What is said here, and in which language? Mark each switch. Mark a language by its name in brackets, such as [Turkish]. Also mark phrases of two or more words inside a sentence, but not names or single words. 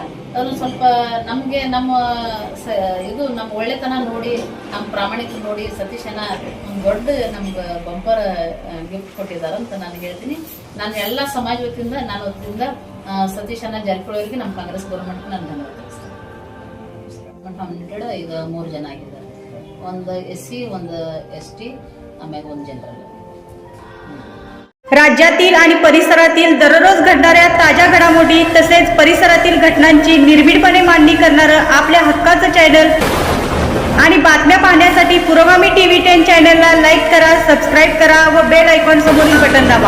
[Kannada] ಅದನ್ನು ಸ್ವಲ್ಪ ನಮಗೆ ನಮ್ಮ ಒಳ್ಳೆತನ ನೋಡಿ, ನಮ್ಮ ಪ್ರಾಮಾಣಿಕ ನೋಡಿ ಸತೀಶಣ್ಣ ಒಂದು ದೊಡ್ಡ ನಮ್ಗೆ [English] bumper gift [Kannada] ಕೊಟ್ಟಿದ್ದಾರೆ ಅಂತ ನಾನು ಹೇಳ್ತೀನಿ. ನಾನು ಎಲ್ಲ ಸಮಾಜ ವತಿಯಿಂದ ಸತೀಶಣ್ಣ ಜಾರಕಿಹೊಳಿ ಅವರಿಗೆ ನಮ್ಮ [English] Congress government [Kannada] ನಾನು ಧನ್ಯವಾದ ತಿಳಿಸ್ತೀನಿ. ಈಗ 3 ಜನ ಆಗಿದ್ದಾರೆ. ಒಂದು SC, ಒಂದು ST, [Marathi] आम्ही 1 जनरल. राज्यातील आणि परिसरातील दररोज घडणाऱ्या ताज्या घडामोडी तसेच परिसरातील घटनांची निर्भीडपणे मांडणी करणारं आपल्या हक्काचं चॅनल आणि बातम्या पाहण्यासाठी पुरोगामी TV 10 चॅनलला लाईक करा, सबस्क्राईब करा व [English] bell icon [Marathi] समोरील बटन दाबा.